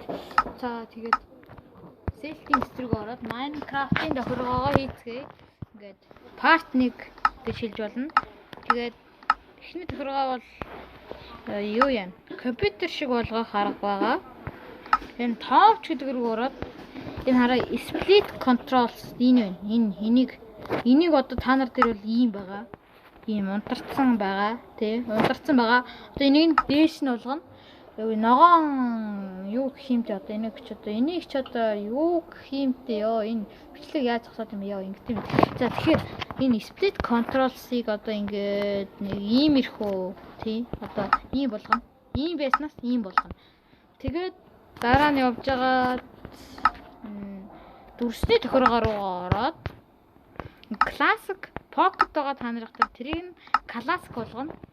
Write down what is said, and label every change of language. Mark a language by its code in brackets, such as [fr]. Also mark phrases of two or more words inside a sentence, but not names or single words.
[mn] За тэгээд Settings рүү ороод Minecraft-ийн тохиргоогоо хийцгээе. Ингээд part 1 гэж хэлж болно. Тэгээд эхний тохиргоо бол юу юм? Компьютер шиг болгох арга байгаа. Энэ товч гэдэг рүү ороод энэ хараа [en] split controls [mn] энэ байна. Энийг одоо та нар дээр бол ийм байгаа. Ийм унтарсан байгаа, тий? Унтарсан байгаа. Одоо энийг дээш нь болгоно. Ногоон юу гэх юмтэй одоо энийг ч одоо энийг ч одоо юу гэх юмтэй ёо энэ бичлэг яаж зогсоод юм ёо ингэдэм. За тэгэхээр энэ [en] split controls- [mn] ыг одоо ингээд нэг иймэрхүү тий одоо ийм болгоно. Ийм байснаас ийм болгоно. Тэгээд дараа нь явж байгаа дүрсний тохиргоо руу ороод [en] classic pocket [mn] байгаа та нарыг тэрийг нь classic болгоно.